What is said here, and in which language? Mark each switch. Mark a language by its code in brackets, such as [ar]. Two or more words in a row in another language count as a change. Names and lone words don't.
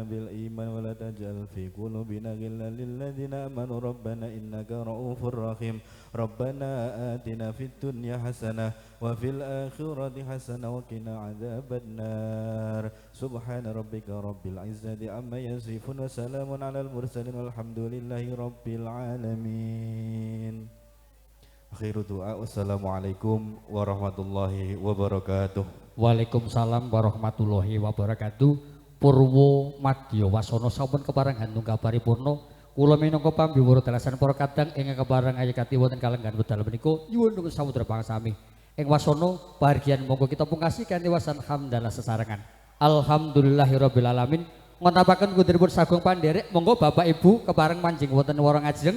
[ar] بالإيمان ولا تجعل في قلوبنا غلا للذين آمنوا ربنا إنك رؤوف رحيم ربنا آتنا في الدنيا حسنة وفي الآخرة حسنة وقنا عذاب النار سبحان ربك رب العزة عما يصفون وسلام على المرسلين والحمد لله رب العالمين. آخر الدعاء، والسلام عليكم ورحمة الله وبركاته. وعليكم السلام ورحمة الله وبركاته. [jv] Purwo Madya Wasana sampun kepareng hantung kaparipurna. Kula minangka pambiwara dalasan para kadang ingkang kepareng ayekati wonten kalenggan wedal menika nyuwun nuwun samudra pangsami. Ing wasana pahargyan monggo kita pungkasi kanthi wasan hamdalah sesarengan. [ar] الحمد لله رب العالمين. [jv] Ngontapaken kundiripun sagung pandherek monggo Bapak Ibu kepareng manjing wonten warung ajeng.